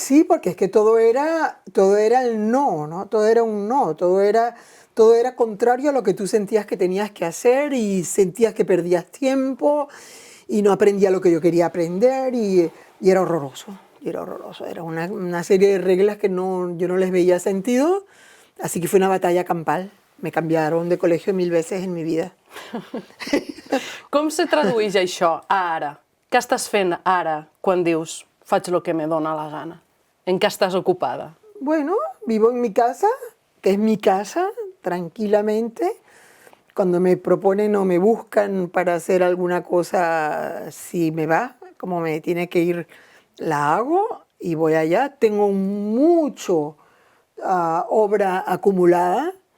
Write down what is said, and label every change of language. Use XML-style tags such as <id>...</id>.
<es>Sí, porque es que todo era el no, ¿no? Todo era un no, todo era contrario a lo que tú sentías que tenías que hacer y sentías que perdías tiempo y no aprendía lo que yo quería aprender y era horroroso. Era una serie de reglas que yo no les veía sentido, así que fue una batalla campal. Me canviaron de colegio 1000 veces en mi vida.</es> <ca>Com se tradueix això a ara? Què estàs fent ara quan dius faig el que me dona la gana? En què estàs ocupada?</ca> <es>Bueno, vivo en mi casa, que es mi casa, tranquilamente. Cuando me proponen o me buscan para hacer alguna cosa, si me va, como me tiene que ir, la hago y voy allá. Tengo mucho obra acumulada.</es>